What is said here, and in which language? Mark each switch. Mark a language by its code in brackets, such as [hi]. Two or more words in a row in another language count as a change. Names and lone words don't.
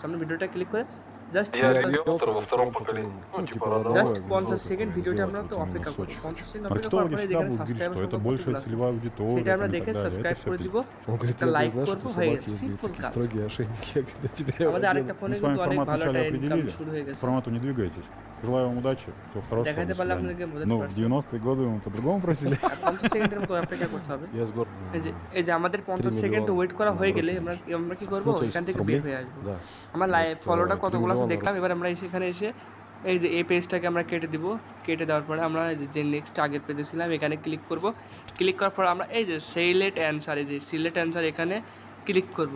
[bn] আমরা ভিডিওটা ক্লিক করে জাস্ট 50 সেকেন্ড ভিডিওটা আমরা তো অপেক্ষা করব। 50 সেকেন্ড অপেক্ষা করার পরে যেখানে সাবস্ক্রাইব সেটা আমরা দেখে সাবস্ক্রাইব করে দিব, একটা লাইক করব, হয়ে গেছে। সিম্পল কাজ। আমাদের আরেকটা ফোনে কিন্তু অনেক ভালো একটা ইনকাম শুরু হয়ে গেছে। [ru] формату не двигайтесь. Желаю вам удачи. Всего хорошего. [bn] দেখাতে পারলে আপনাদেরকে বোঝাতে [ru] Ну, в [bn] পারছি। [ru] 90-е годы мы по-другому просили. [bn] 50 সেকেন্ডের মতো অপেক্ষা করতে হবে। [ru] Я с гор. [bn] এই যে আমাদের 50 সেকেন্ড ওয়েট করা হয়ে গেলে আমরা কি করব, এখান থেকে বের হয়ে আসবো। [ru] Да. [bn] আমার লাইভ ফলোটা কতগুলো আছে 3 দেখলাম। এবার আমরা এখানে এসে এই যে এই পেজটাকে আমরা কেটে দিব। কেটে দেওয়ার পরে আমরা যে নেক্সট আগের পেজে ছিলাম এখানে ক্লিক করব। ক্লিক করার পর আমরা এই যে [en] select answer, [bn] এই যে [en] select answer [bn] এখানে ক্লিক করব।